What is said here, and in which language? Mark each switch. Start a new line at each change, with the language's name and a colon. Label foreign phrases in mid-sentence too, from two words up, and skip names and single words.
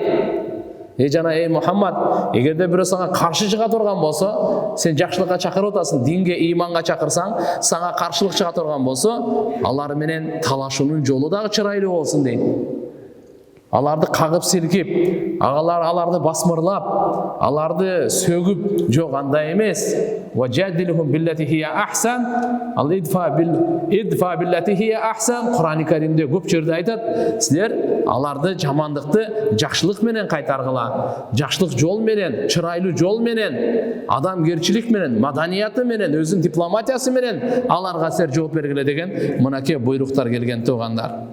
Kyrgyz: Жана эй Мухаммад, эгерде бирөө сага каршы чыга турган болсо, сен жакшылыкка чакырып атасың, динге, иманга чакырсаң, сага каршылык чыга турган болсо, алар менен талашуунун жолу дагы чырайлуу болсун дейт. Аларды кагып силкип, аларды басмырлап, аларды сөгүп, жок андай эмес.
Arabic: وجادلهم بالتي هي أحسن، ادفع بالتي هي أحسن.
Kyrgyz: Құран-ы Каримде көп жерде айтат, силер аларды жамандыкты жакшылык менен кайтаргыла, жакшылык жол менен, чырайлуу жол менен, адамгерчилик менен, маданияты менен, өзүнүн дипломатиясы менен аларга силер жооп бергиле деген мынакей буйруктар келген туугандар.